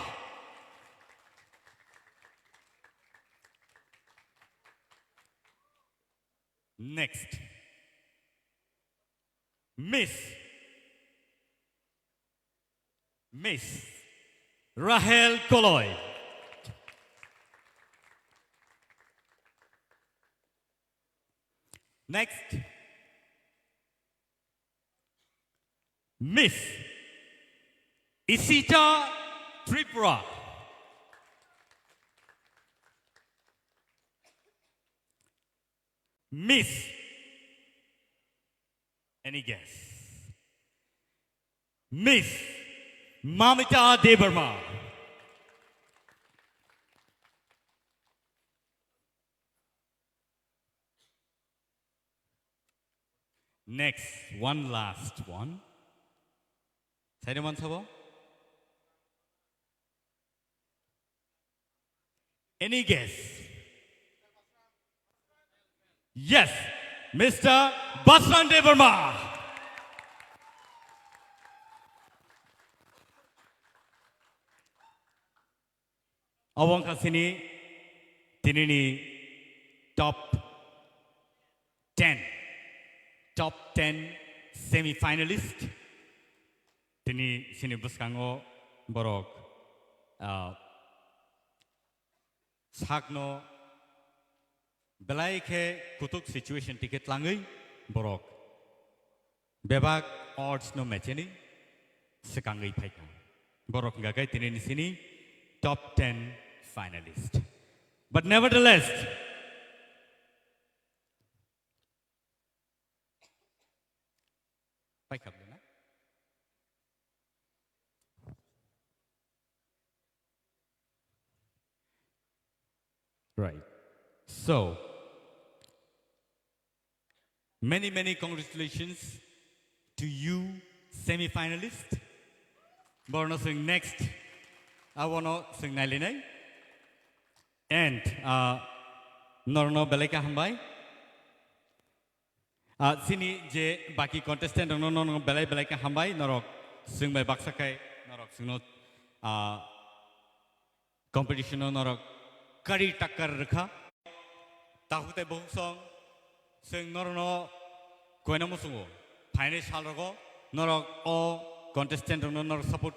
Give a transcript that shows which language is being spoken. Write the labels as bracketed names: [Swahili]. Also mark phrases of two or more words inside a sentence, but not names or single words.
[English] Next Miss Rahel Koloy Next Miss Isita Tipra Miss Any guess? Miss Mamita Debarma Next one last one Anyone sabo? Any guess? Yes, Mr. Basran Debarma. [Kok Borok] Awang kasini tinini [English] top 10 semi-finalist. [Kok Borok] Tini sini buskango borok sakno belai ke kutuk situation tiket langai borok bebak odds no matchini sekangai phaika borok gagai tini sini [English] top 10 finalist but nevertheless [Kok Borok] phaika [English] right so many congratulations to you semi-finalist [Kok Borok] borno sing [English] next I want to sing nalinai and [Kok Borok] norno beleka hambai sini je baki contestant no belai beleka hambai norok sing by baksakai norok singno competition norok kari takkar rakha tahute bohsong sing norno koina musungo final salrogo norok o [English] contestant norok support